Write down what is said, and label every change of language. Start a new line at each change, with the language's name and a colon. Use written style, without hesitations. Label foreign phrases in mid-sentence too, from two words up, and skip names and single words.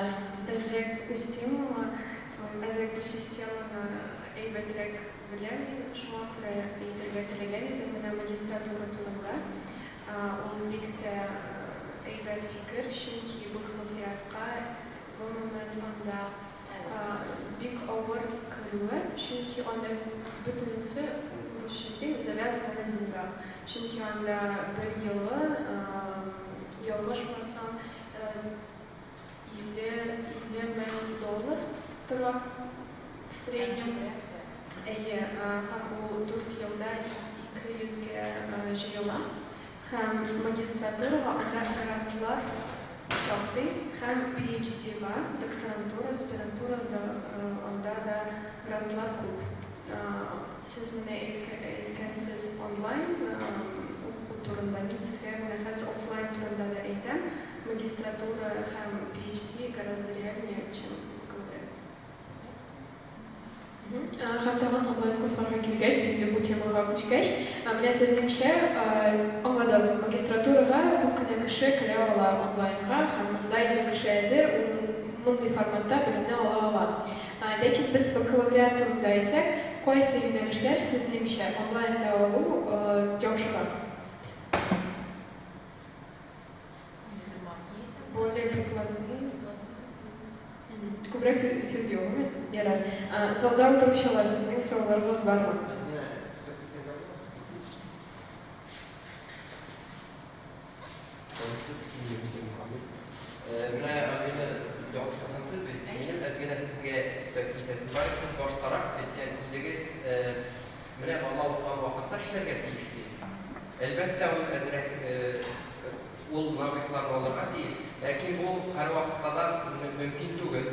Tatar: Әзрәк өстәмәме, әзрәк бу системаны әйбәтрәк беләм, шуңа күрә әйтергә теләгән идем менә магистратура турында. Ул бик тә әйбәт фикер, чөнки бакалавриатка гомумән анда бик авыр керүе, чөнки анда бөтенесе русча
Russian: завязано на деньгах.
Tatar: Чөнки анда бер елы ялгышмасам $50,000 тора
Russian: в среднем.
Tatar: Һәм ул 4 елда 200-гә җыела. Һәм магистратурага анда грантлар шактый, һәм PhD-га, докторантура, аспирантурада анда да грантлар күп. Сез менә әйткәнсез онлайн уку турында, мин сезгә менә хәзер офлайн турында да әйтәм.
Russian: Магистратура һәм PhD гораздо реальнее, чем бакалавриат.
Tatar: Һәм тагын онлайн курсларга килгәч, инде бу темага күчкәч, менә сезнеңчә аңладым, магистратурага күп кенә кеше керә ала онлайнга һәм монда инде кеше әзер мондый форматта белемне ала. Ләкин без бакалавриат турында әйтсәк, кайсы юнәлешләр сезнеңчә онлайнда алу яхшырак?
Russian: Более прикладные.
Tatar: Күбрәк сүз юкмы? Ярар. Залда утыручылар, сезнең сорауларыгыз бармы?
Turkish: Siz bilirsin Muhammed.
Tatar: Менә Алина яхшысын сез бит. Минем әзгенә сезгә өстәп китәсем бар. Сез баштарак әйткән идегез, менә бала укыган вакытта эшләргә тиеш ди. Әлбәттә ул әзрәк ул навыкларны алырга тиеш. Ләкин бу һәр вакытта да мөмкин түгел.